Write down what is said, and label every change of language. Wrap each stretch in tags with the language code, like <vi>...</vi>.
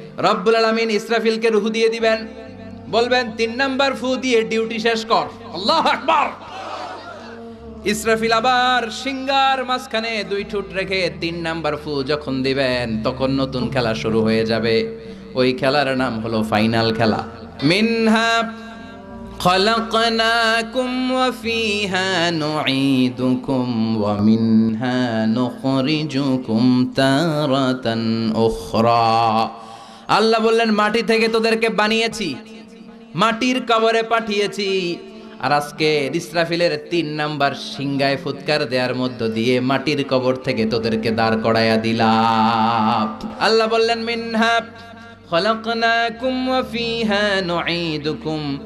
<bn>রব্বুল আলামিন ইসরাফিলকে রুহু দিয়ে দিবেন, বলবেন 3 নাম্বার ফু দিয়ে ডিউটি শেষ কর। আল্লাহু আকবার। ইসরাফিল আবার সিংহার মাঝখানে 2 ঠোঁট রেখে 3 নাম্বার ফু যখন দিবেন, তখন নতুন খেলা শুরু হয়ে যাবে। ওই খেলার নাম হলো ফাইনাল খেলা।</bn> <ar>মিনহা خلقناكم وفيها نعيدكم ومنها نخرجكم تارة أخرى।</ar> <bn>আল্লাহ বললেন মাটি থেকে তোদেরকে বানিয়েছি, মাটির কবরে পাঠিয়েছি, আর আজকে ইসরাফিলের 3 নাম্বার সিংহায় ফুৎকার দেওয়ার মধ্য দিয়ে মাটির কবর থেকে তোদেরকে দাঁড় করাইয়া দিলাম। আল্লাহ বললেন মিনহা খলাকনাকুম ওয়া ফিহা নুঈদুকুম,</bn>